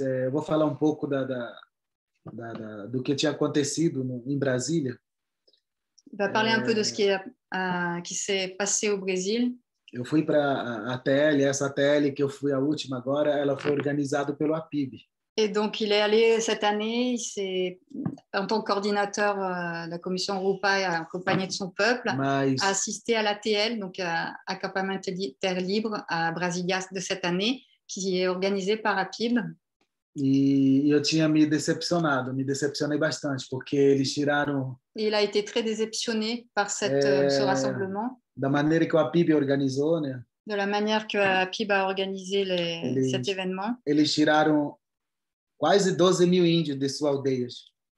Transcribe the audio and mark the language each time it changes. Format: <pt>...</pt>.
<pt>eu vou falar um pouco do que tinha acontecido em Brasília.</pt> <fr>Il va parler un peu de ce qui s'est passé au Brésil.</fr> <pt>Eu fui para a TL, essa TL que eu fui a última agora, ela foi organizada pelo APIB.</pt> <fr>Et donc, il est allé cette année, en tant que coordinateur de la commission Rupa et accompagné de son peuple, a assisté à l'ATL, donc à Acampamento Terre Libre à Brasilia de cette année, qui est organisé par APIB.</fr> <pt>E eu tinha me decepcionei bastante, porque eles tiraram...</pt> <fr>Et il a été très déceptionné par ce rassemblement.</fr> <pt>Da maneira que o APIB organizou, né?</pt> <fr>De la manière que APIB a organisé cet événement.</fr> <pt>Eles tiraram quase 12 mil índios de suas aldeias.</pt>